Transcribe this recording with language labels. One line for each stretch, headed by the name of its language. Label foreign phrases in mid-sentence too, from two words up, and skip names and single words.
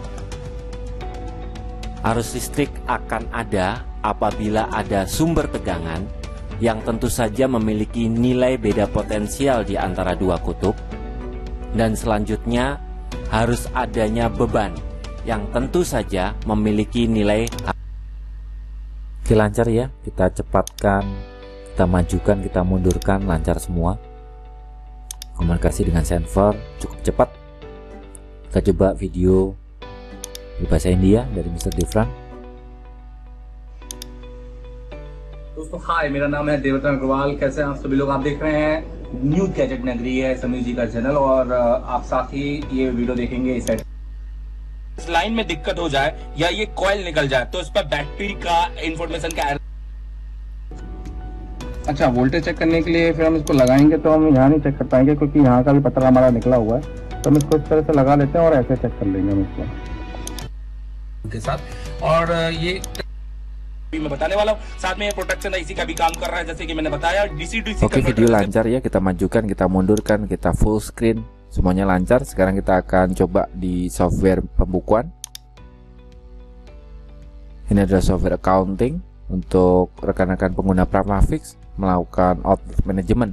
Indonesian: Arus listrik akan ada apabila ada sumber tegangan yang tentu saja memiliki nilai beda potensial di antara dua kutub, dan selanjutnya harus adanya beban yang tentu saja memiliki nilai. Oke, lancar ya, kita cepatkan, kita majukan, kita mundurkan, lancar semua. Komunikasi dengan server cukup cepat. Kita coba video di bahasa India dari Mr. Devran.
Hindi: दोस्तों हाय, मेरा नाम है देवरतन अग्रवाल। कैसे हैं आप सभी लोग? आप देख रहे हैं न्यू गैजेट नगरी है समीर जी का चैनल, और आप साथ ही ये वीडियो देखेंगे। इस लाइन में दिक्कत हो जाए या ये कॉइल निकल जाए तो इस पर बैटरी का इंफॉर्मेशन का अच्छा वोल्टेज चेक करने के लिए फिर हम इसको लगाएंगे तो हम यहाँ नहीं चेक कर पाएंगे, क्योंकि यहाँ का भी पत्थर हमारा निकला हुआ है। तो हम इसको इस तरह से लगा लेते हैं और ऐसे चेक कर लेंगे हम इसको के साथ। और ये मैं बताने वाला हूँ, साथ में ये
English: protection IC
Hindi: का भी काम कर रहा है, जैसे कि मैंने बताया। डीसी
Indonesian: Oke, video lancar ya, kita majukan, kita mundurkan, kita
English: full screen,
Indonesian: semuanya lancar. Sekarang kita akan coba di software pembukuan. Ini adalah
English: software accounting
Indonesian: untuk rekan-rekan pengguna Pramafix melakukan
English: outlet management.